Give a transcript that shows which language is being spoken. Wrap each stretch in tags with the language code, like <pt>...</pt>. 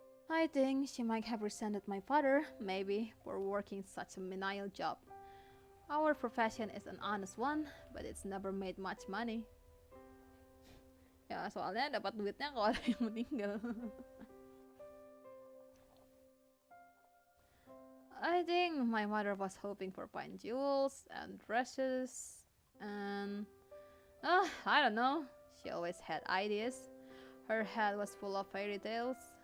<en>I think she might have resented my father, maybe, for working such a menial job. Our profession is an honest one, but it's never made much money.</en> <id>Ya soalnya dapat duitnya kalau ada yang meninggal.</id> <en>I think my mother was hoping for fine jewels and dresses and I don't know. She always had ideas. Her head was full of fairy tales.</en>